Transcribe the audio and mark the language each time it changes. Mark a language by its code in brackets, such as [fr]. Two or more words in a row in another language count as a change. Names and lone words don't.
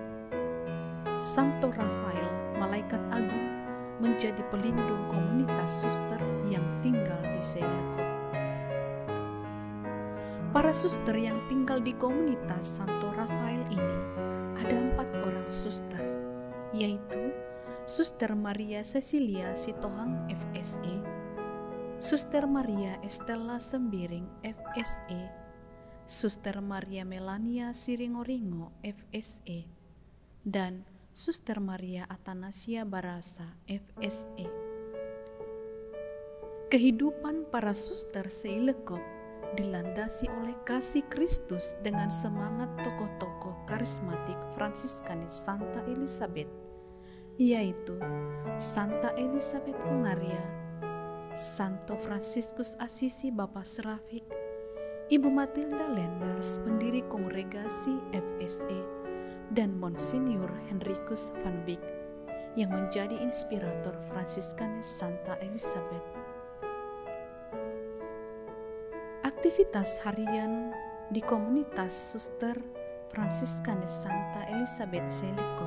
[id] Santo Rafael, malaikat agung, menjadi pelindung komunitas suster yang tinggal di Seilekop. Para suster yang tinggal di komunitas Santo Rafael ini ada 4 orang suster, yaitu Suster Maria Cecilia Sitohang FSE, Suster Maria Estella Sembiring FSE, Suster Maria Melania Siringoringo FSE, dan Suster Maria Atanasia Barasa FSE. Kehidupan para suster Seilekop dilandasi oleh kasih Kristus dengan semangat tokoh-tokoh karismatik Fransiskanes Santa Elisabeth, yaitu Santa Elisabeth Hongaria, Santo Fransiskus Asisi Bapak Serafik, Ibu Matilda Lenders, pendiri kongregasi FSE, dan Monsinyur Henricus van Beek yang menjadi inspirator Fransiskanes Santa Elisabeth. Aktivitas harian di komunitas suster Fransiskanes Santa Elisabeth Seilekop.